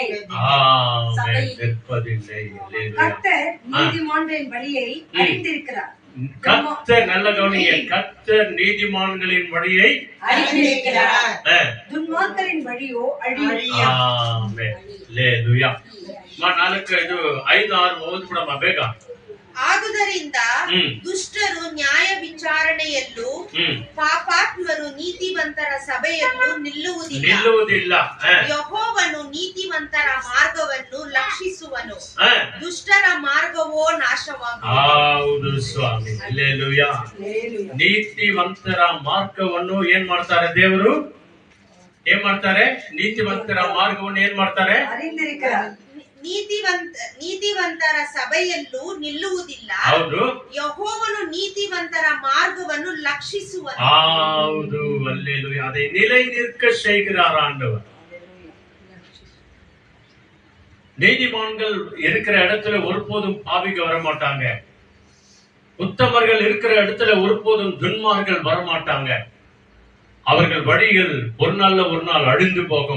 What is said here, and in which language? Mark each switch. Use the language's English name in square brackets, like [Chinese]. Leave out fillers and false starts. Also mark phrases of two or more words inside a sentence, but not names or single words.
[Tamil] நிற்பதில்லை. கர்த்தர் நீதிமான்களின் வழியை அறிந்திருக்கிறார். கர்த்தர், நல்ல கவனிங்க, கர்த்தர் நீதிமான்களின் வழியை அறிந்திருக்கிறார். துன்மார்க்கரின் வழியோ அழியும். அல்லேலூயா. [Kannada] ನಾಲ್ಕು 5-6 ಓದ್ಬಿಡಮ್ಮ ಬೇಗ. ಆದುದರಿಂದ ದುಷ್ಟರು ನ್ಯಾಯ ವಿಚಾರಣೆಯಲ್ಲೂ ಪಾಪಾತ್ಮರು ನೀತಿವಂತರ ಸಭೆಯಲ್ಲೂ ನಿಲ್ಲುವುದಿಲ್ಲ. ಯೆಹೋವನು ನೀತಿವಂತರ ಮಾರ್ಗವನ್ನು ಲಕ್ಷಿಸುವನು, ದುಷ್ಟರ ಮಾರ್ಗವೋ ನಾಶವಾಗುವುದು. ಹೌದು ಸ್ವಾಮಿ, ಹಲ್ಲೆಲೂಯಾ. ನೀತಿವಂತರ ಮಾರ್ಗವನ್ನು ಏನ್ ಮಾಡ್ತಾರೆ ದೇವರು? ಏನ್ ಮಾಡ್ತಾರೆ? ನೀತಿವಂತರ ಮಾರ್ಗವನ್ನು ಏನ್ ಮಾಡ್ತಾರೆ? ನೀತಿವಂತರ ಸಭೆಯಲ್ಲೂ ನಿಲ್ಲುವುದಿಲ್ಲ. ಹೌದು. ಯೆಹೋವನು ನೀತಿವಂತರ ಮಾರ್ಗವನ್ನು ಲಕ್ಷಿಸುವನು. ಹೌದು, [Tamil] அல்லேலூயா. அதை நிலை நிற்க செய்கிறார் ஆண்டவர். நீதிமான்கள் இருக்கிற இடத்துல ஒருபோதும் பாவிக வரமாட்டாங்க. உத்தமர்கள் இருக்கிற இடத்துல ஒருபோதும் துன்மார்கள் வரமாட்டாங்க. அவர்கள் வழிகள் ஒரு நாள் அழிந்து போகும்.